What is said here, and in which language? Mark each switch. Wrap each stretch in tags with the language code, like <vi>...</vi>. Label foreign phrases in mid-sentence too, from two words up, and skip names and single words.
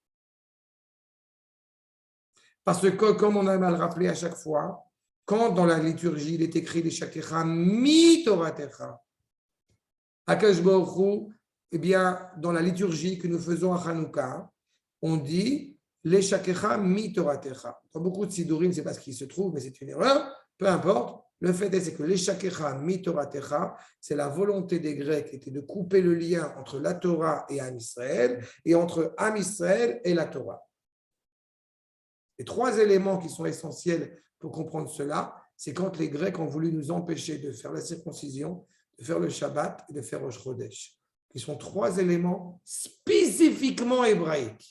<fr>Parce que, comme on a mal rappelé à chaque fois, quand dans la liturgie il est écrit</fr> <he>les shakecha mi toratecha, Akadosh Baruch Hu,</he> <fr>eh bien, dans la liturgie que nous faisons à Hanouka, on dit</fr> <he>les shakecha mi toratecha.</he> <fr>Dans beaucoup de sidourim, ce n'est pas ce qui se trouve, mais c'est une erreur, peu importe. Le fait est, c'est que</fr> <he>l'échakecha mitoratecha,</he> <fr>c'est la volonté des Grecs était de couper le lien entre la Torah et</fr> <he>Am Israël</he> <fr>et entre</fr> <he>Am Israël</he> <fr>et la Torah. Les trois éléments qui sont essentiels pour comprendre cela, c'est quand les Grecs ont voulu nous empêcher de faire la circoncision, de faire le Shabbat et de faire</fr> <he>Rosh Chodesh,</he> <fr>qui sont trois éléments spécifiquement hébraïques.</fr>